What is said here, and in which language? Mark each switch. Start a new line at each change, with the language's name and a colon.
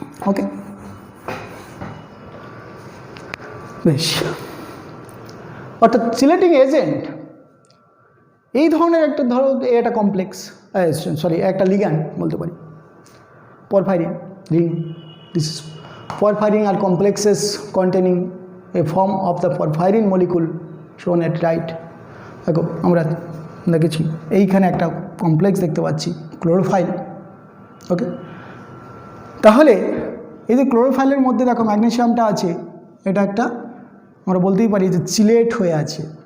Bangla: ওকে, বেশ। অর্থাৎ chelating agent এই ধরনের একটা, ধরো এটা কমপ্লেক্স, সরি একটা লিগ্যান্ড বলতে পারি, porphyrin ring.
English: This is porphyrin are complexes containing a form of the porphyrin molecule shown at right.
Bangla: দেখো আমরা দেখেছি এইখানে একটা কমপ্লেক্স দেখতে পাচ্ছি ক্লোরোফাইল। ওকে, তাহলে এই যে ক্লোরোফাইলের মধ্যে দেখো ম্যাগনেসিয়ামটা আছে, এটা একটা আমরা বলতেই পারি যে চিলেট হয়ে আছে।